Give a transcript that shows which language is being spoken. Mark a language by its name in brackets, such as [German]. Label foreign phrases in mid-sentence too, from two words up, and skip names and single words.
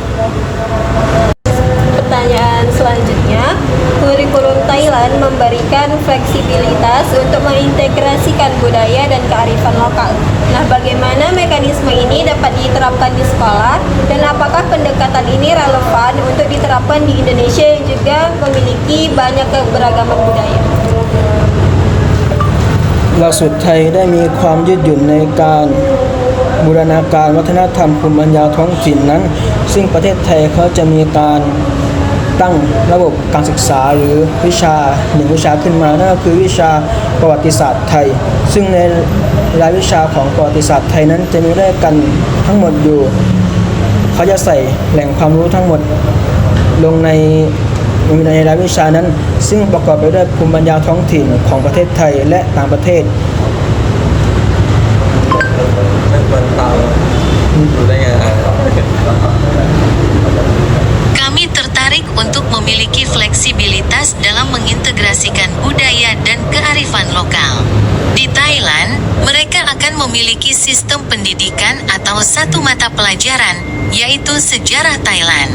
[Indonesian] Pertanyaan selanjutnya, kurikulum Thailand memberikan fleksibilitas untuk mengintegrasikan budaya dan kearifan lokal. Nah, bagaimana mekanisme ini dapat diterapkan di sekolah dan apakah pendekatan ini relevan untuk diterapkan di Indonesia yang juga memiliki banyak keberagaman budaya? [Thai] หลักสูตรไทยได้มีความยืดหยุ่นในการบูรณาการวัฒนธรรมภูมิปัญญาท้องถิ่นนั้นซึ่ง ประเทศไทยเขาจะมีการตั้งระบบการศึกษาหรือวิชาหนึ่งวิชาขึ้นมานั่นก็คือวิชาประวัติศาสตร์ไทยซึ่งในรายวิชาของประวัติศาสตร์ไทยนั้นจะมีด้วยกันทั้งหมดอยู่เขาจะใส่แหล่งความรู้ทั้งหมดลงในรายวิชานั้นซึ่งประกอบไปด้วยภูมิปัญญาท้องถิ่นของประเทศไทยและต่างประเทศ [Indonesian] Kami tertarik untuk memiliki fleksibilitas dalam mengintegrasikan budaya dan kearifan lokal. Di Thailand, mereka akan memiliki sistem pendidikan atau satu mata pelajaran, yaitu sejarah Thailand.